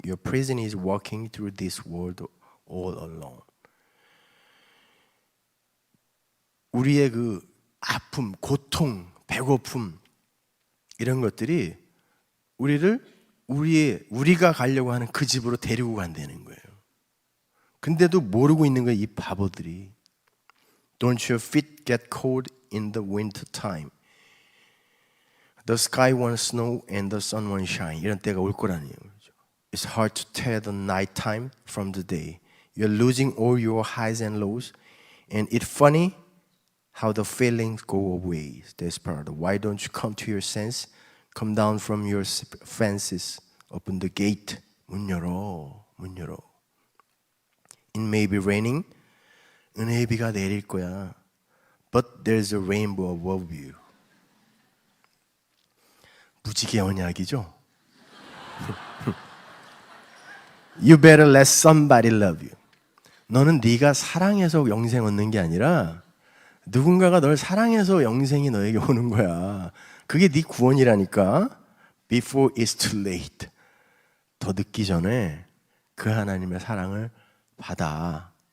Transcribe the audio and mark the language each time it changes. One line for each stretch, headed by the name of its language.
English: Your prison is walking through this world all alone.
Korean: 우리의 그 아픔, 고통, 배고픔 이런 것들이 우리가 가려고 하는 그 집으로 데리고 간다는 거예요. 근데도 모르고 있는 거예요, 이 바보들이.
English: Don't your feet get cold in the winter time? The sky won't snow and the sun won't shine.
Korean: 이런 때가 올 거라는 거죠.
English: It's hard to tell the night time from the day. You're losing all your highs and lows, and it's funny how the feelings go away. Desperado, why don't you come to your sense? Come down from your fences. Open the gate.
Korean: 문 열어.
English: It may be raining.
Korean: 은혜의 비가 내릴 거야.
English: But there's a rainbow above you.
Korean: 무지개 언약이죠?
English: You better let somebody love you.
Korean: 너는 네가 사랑해서 영생 얻는 게 아니라 누군가가 널 사랑해서 영생이 너에게 오는 거야. 그게 네 구원이라니까.
English: Before it's too late.
Korean: 더 늦기 전에 그 하나님의 사랑을 받아.